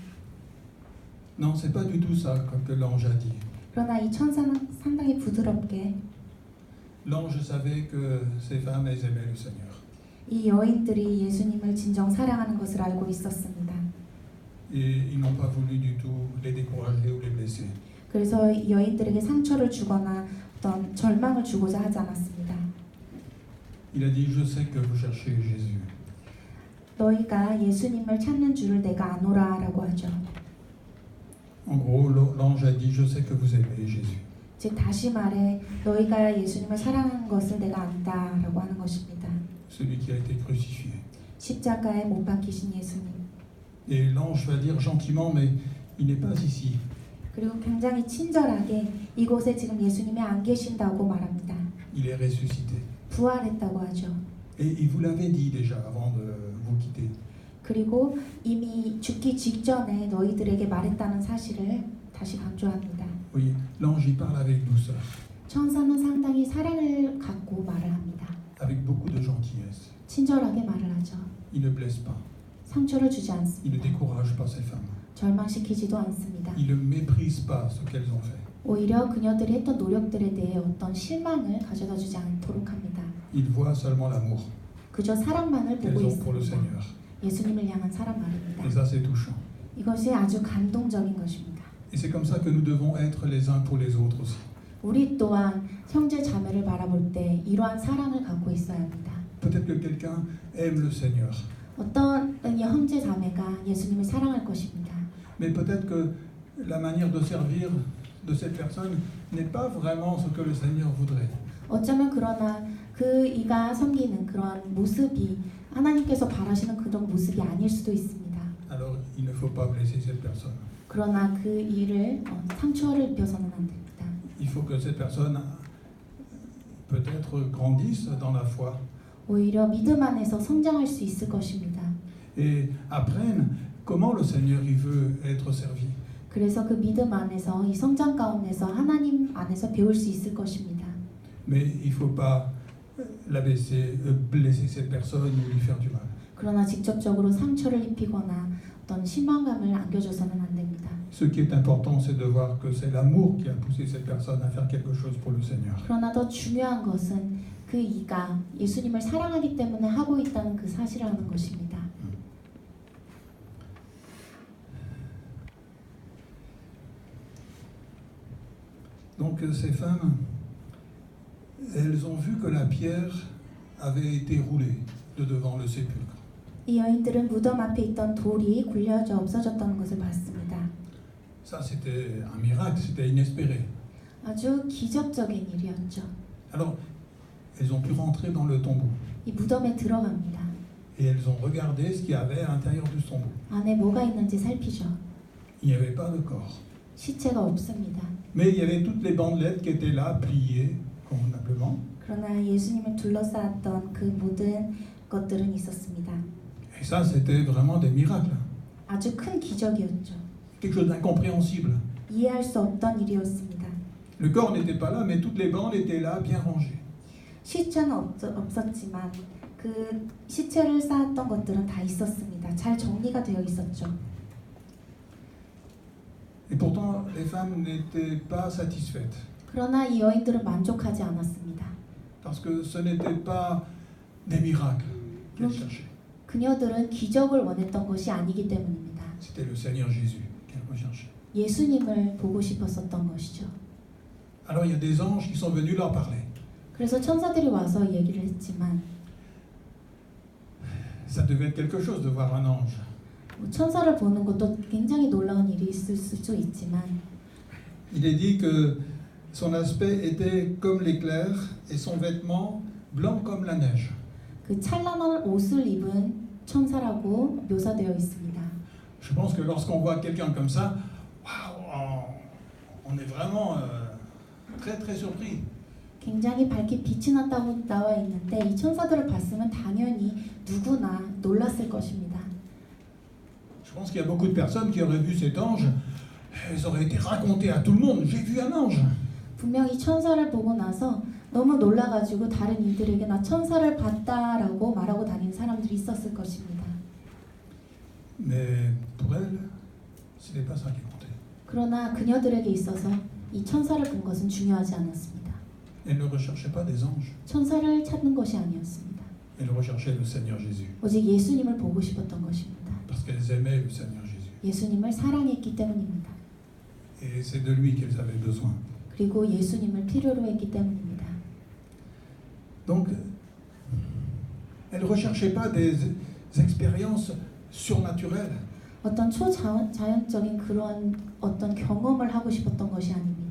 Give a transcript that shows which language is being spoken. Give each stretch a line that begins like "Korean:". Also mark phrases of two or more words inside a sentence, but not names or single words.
French: Non, c'est pas du tout ça que l'ange a dit.
Korean: 그러나 이 천사는 상당히 부드럽게
French: L'ange savait que ces femmes, elles aimaient le Seigneur.
Korean: 이 여인들이 예수님을 진정 사랑하는 것을 알고 있었습니다.
French: Et ils n'ont pas voulu du tout les décourager ou les blesser.
Korean: 그래서 이 여인들에게 상처를 주거나 어떤 절망을 주고자 하지 않았습니다.
French: Il a dit, je sais que vous cherchez Jésus.
Korean: 너희가 예수님을 찾는 줄을 내가 아노라라고 하죠.
French: En gros, l'ange a dit, je sais que vous aimez Jésus.
Korean: 즉 다시 말해 너희가 예수님을 사랑하는 것을 내가 안다라고 하는 것입니다.
French: Celui qui a été crucifié.
Korean: 십자가에 못 박히신 예수님.
French: Et l'ange va dire gentiment, mais il n'est pas ici.
Korean: 그리고 굉장히 친절하게 이곳에 지금 예수님이 안 계신다고 말합니다.
French: Il est ressuscité.
Korean: 부활했다고 하죠.
French: Et il vous l'avait dit déjà avant de vous quitter.
Korean: 그리고 이미 죽기 직전에 너희들에게 말했다는 사실을 다시 강조합니다.
French: Oui, l'ange il parle avec douceur,
Korean: 천사는 상당히 사랑을 갖고 말을 합니다.
French: avec beaucoup de gentillesse.
Korean: 친절하게 말을 하죠.
French: Il ne blesse pas.
Korean: 상처를 주지
French: Il ne
Korean: 않습니다.
French: décourage pas ces femmes.
Korean: 절망시키지도 않습니다.
French: Il ne méprise pas ce qu'elles ont fait.
Korean: 오히려 그녀들이 했던 노력들에 대해 어떤 실망을 가져다 주지 않도록 합니다.
French: Il voit seulement l'amour
Korean: 그저 사랑만을 보고
French: qu'elles ont pour le
Korean: 있습니다.
French: Seigneur.
Korean: 예수님을 향한 사랑 말입니다.
French: Et ça, c'est touchant.
Korean: 이것이 아주 감동적인 것입니다.
French: Et c'est comme ça que nous devons être les uns pour les autres aussi.
Korean: 우리 또한 형제 자매를 바라볼 때 이러한 사랑을 갖고 있어야 합니다.
French: Peut-être que quelqu'un aime le Seigneur,
Korean: 어떤 형제 자매가 예수님을 사랑할 것입니다.
French: mais peut-être que la manière de servir de cette personne n'est pas vraiment ce que le Seigneur voudrait.
Korean: 어쩌면 그러나 그 이가 섬기는 그런 모습이 하나님께서 바라시는 그런 모습이 아닐 수도 있습니다.
French: Alors, il ne faut pas blesser cette personne.
Korean: 그러나 그 일을 상처를 입혀서는 안 됩니다.
French: Il faut que cette personne peut-être grandisse dans la foi
Korean: 오히려 믿음 안에서 성장할 수 있을 것입니다.
French: et apprenne comment le Seigneur il veut être servi.
Korean: 그래서 그 믿음 안에서 이 성장 가운데서 하나님 안에서 배울 수 있을 것입니다.
French: Mais il ne faut pas blesser cette personne ou lui faire du mal.
Korean: 그러나 직접적으로 상처를 입히거나 어떤 실망감을 안겨줘서는 안 됩니다.
French: Ce qui est important, c'est de voir que c'est l'amour qui a poussé cette personne à faire quelque chose pour le Seigneur.
Korean: 그러나 더 중요한 것은 그 이가 예수님을 사랑하기 때문에 하고 있다는 그 사실을 하는 것입니다.
French: Donc ces femmes, elles ont vu que la pierre avait été roulée de devant le sépulcre.
Korean: 이 여인들은 무덤 앞에 있던 돌이 굴려져 없어졌다는 것을 봤습니다.
French: Ça, c'était un miracle, c'était inespéré.
Korean: 아주 기적적인 일이었죠.
French: Alors, elles ont pu rentrer dans le tombeau
Korean: 이 무덤에 들어갑니다.
French: et elles ont regardé ce qu'il y avait à l'intérieur du tombeau.
Korean: 안에 뭐가 있는지 살피죠.
French: Il n'y avait pas de corps.
Korean: 시체가 없습니다.
French: Mais il y avait toutes les bandelettes qui étaient là, pliées convenablement.
Korean: 그러나 예수님을 둘러싸았던 그 모든 것들은 있었습니다.
French: Et ça, c'était vraiment des miracles.
Korean: 아주 큰 기적이었죠.
French: Quelque chose d'incompréhensible.
Korean: 이해할 수 없던 일이었습니다.
French: Le corps n'était pas là, mais toutes les bandes étaient là, bien rangées.
Korean: 시체는 없었지만 그 시체를 쌓았던 것들은 다 있었습니다. 잘 정리가 되어 있었죠.
French: Et pourtant, les femmes n'étaient pas satisfaites.
Korean: 그러나 이 여인들은 만족하지 않았습니다.
French: Parce que ce n'était pas des miracles qu'elles cherchaient.
Korean: 그녀들은 기적을 원했던 것이 아니기 때문입니다.
French: C'était le Seigneur Jésus qu'elles recherchaient.
Korean: 예수님을 보고 싶었었던 것이죠.
French: Alors il y a des anges qui sont venus leur parler.
Korean: 그래서 천사들이 와서 얘기를 했지만
French: Ça devait être quelque chose de voir un ange.
Korean: 천사를 보는 것도 굉장히 놀라운 일이 있을 수도 있지만
French: Il est dit que son aspect était comme l'éclair et son vêtement blanc comme la neige.
Korean: 그 찬란한 옷을 입은 천사라고 묘사되어 있습니다.
French: Je pense que lorsqu'on voit quelqu'un comme ça, waouh, on est vraiment très très surpris.
Korean: 굉장히 밝게 빛이 났다고 나와 있는데 이 천사들을 봤으면 당연히 누구나 놀랐을 것입니다.
French: Je pense qu'il y a beaucoup de personnes qui auraient vu cet ange, elles auraient été racontées à tout le monde. J'ai vu un ange.
Korean: 분명히 천사를 보고 나서 너무 놀라가지고 다른 이들에게 나 천사를 봤다라고 말하고 다니는 사람들이 있었을 것입니다.
French: Mais pour elle, ce n'est pas ça qui comptait.
Korean: 그러나 그녀들에게 있어서 이 천사를 본 것은 중요하지 않았습니다.
French: Elle ne recherchait pas des anges.
Korean: 천사를 찾는 것이 아니었습니다.
French: Elle recherchait le Seigneur Jésus.
Korean: 오직 예수님을 보고 싶었던 것입니다.
French: Parce qu'elles aimaient le Seigneur Jésus.
Korean: 예수님을 사랑했기 때문입니다.
French: Et c'est de lui qu'elles avaient besoin.
Korean: 그리고 예수님을 필요로 했기 때문입니다.
French: Donc, elle ne recherchait pas des expériences surnaturelles.
Korean: 어떤 초자연적인 그런 어떤 경험을 하고 싶었던 것이 아닙니다.